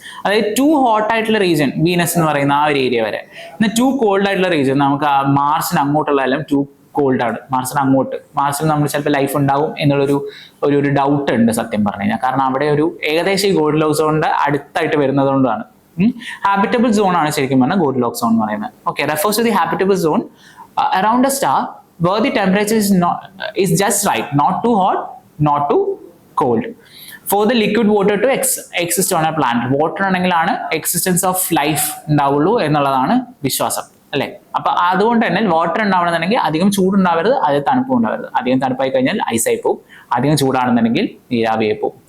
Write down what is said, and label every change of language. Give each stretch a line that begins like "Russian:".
Malayalam: അതായത് to hot ആയിട്ടുള്ള region Venus എന്ന് പറയുന്ന ആ ഒരു ഏരിയ വരെ, എന്നാൽ ടു കോൾഡ് ആയിട്ടുള്ള റീജിയൻ നമുക്ക് മാർസിന് അങ്ങോട്ടുള്ള എല്ലാം ടു കോൾഡ് ആണ്. മാർസിൽ നമ്മൾ ചിലപ്പോൾ ലൈഫ് ഉണ്ടാവും എന്നുള്ളൊരു ഡൗട്ട് ഉണ്ട് സത്യം പറഞ്ഞു കഴിഞ്ഞാൽ. കാരണം അവിടെ ഒരു ഏകദേശം ഈ ഗോൾഡിലോക്സ് സോണിന്റെ അടുത്തായിട്ട് വരുന്നത് കൊണ്ടാണ്. ഹാബിറ്റബിൾ സോൺ ആണ് ശരിക്കും പറഞ്ഞാൽ ഗോൾഡിലോക്സ് സോൺ എന്ന് പറയുന്നത്.
English: Okay, refers to the habitable zone around a star where the temperature is just right, not too hot, not too cold, for the liquid water to exist on a planet.
Malayalam: Water ആണെങ്കിലാണ് existence of life ഉണ്ടാവുള്ളൂ എന്നുള്ളതാണ് വിശ്വാസം, അല്ലെ? അപ്പൊ അതുകൊണ്ട് തന്നെ water ഉണ്ടാവണമെന്നുണ്ടെങ്കിൽ അധികം ചൂടുണ്ടാവരുത്, അധികം തണുപ്പും ഉണ്ടാവരുത്. അധികം തണുപ്പായി കഴിഞ്ഞാൽ ഐസായി പോകും, അധികം ചൂടാണെന്നുണ്ടെങ്കിൽ നീരാവിയായി പോകും.